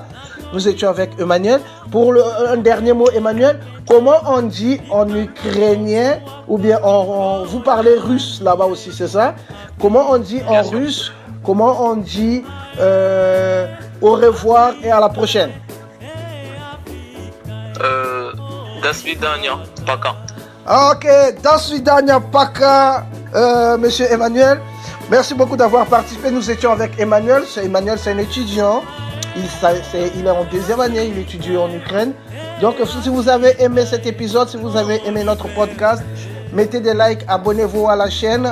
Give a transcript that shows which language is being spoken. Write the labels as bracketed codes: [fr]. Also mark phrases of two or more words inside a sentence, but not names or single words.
[fr] Nous étions avec Emmanuel. Pour un dernier mot Emmanuel, comment on dit en ukrainien, ou bien vous parlez russe là-bas aussi, c'est ça? Comment on dit en russe, comment on dit au revoir et à la prochaine? [ru] До свидания, пока. Ok, до свидания, пока, [fr] monsieur Emmanuel. Merci beaucoup d'avoir participé. Nous étions avec Emmanuel. Emmanuel, c'est un étudiant. Il est en 2e année, il étudie en Ukraine. Donc, si vous avez aimé cet épisode, si vous avez aimé notre podcast, mettez des likes, abonnez-vous à la chaîne.